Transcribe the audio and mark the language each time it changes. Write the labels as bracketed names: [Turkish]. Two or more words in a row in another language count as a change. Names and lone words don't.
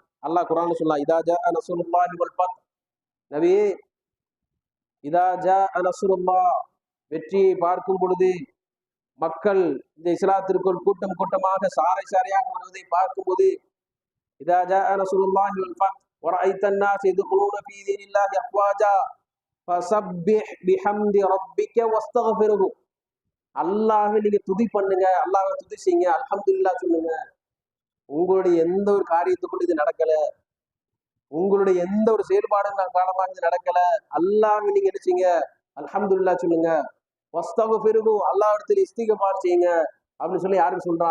[Tamil] அல்லாஹ் குர்ஆன்ல சொல்லலாம், [Arabic] إذا جاء نصر الله والفتح. நபியே, إذا جاء نصر الله, [Tamil] வெற்றியை பார்க்கும் பொழுது, மக்கள் இந்த இஸ்லாத்திற்குள் கூட்டம் கூட்டமாக சாறை சாறையாக வருவதை பார்க்கும்போது, [Arabic] إذا جاء نصر الله والفتح ورأيت الناس يدخلون في دين الله أفواجا فسبح بحمد ربك واستغفره. [Tamil] அல்லாஹ்வை நீங்க துதி பண்ணுங்க, அல்லாஹ்வை துதி செய்யுங்க, அல்ஹம்துலில்லாஹ் சொல்லுங்க. உங்களுடைய எந்த ஒரு காரியத்துக்குள்ள இது நடக்கல, உங்களுடைய எந்த ஒரு செயல்பாடும் காலமாக இது நடக்கல, அல்லாஹ்வை நீங்க என்ன செய்யுங்க? அல்ஹம்துலில்லாஹ் சொல்லுங்க. வஸ்தக்ஃபிருஹு, அல்லாஹ் இடத்துல இஸ்திக்பார் செய்யுங்க அப்படின்னு சொல்லி யாருக்கு சொல்றா?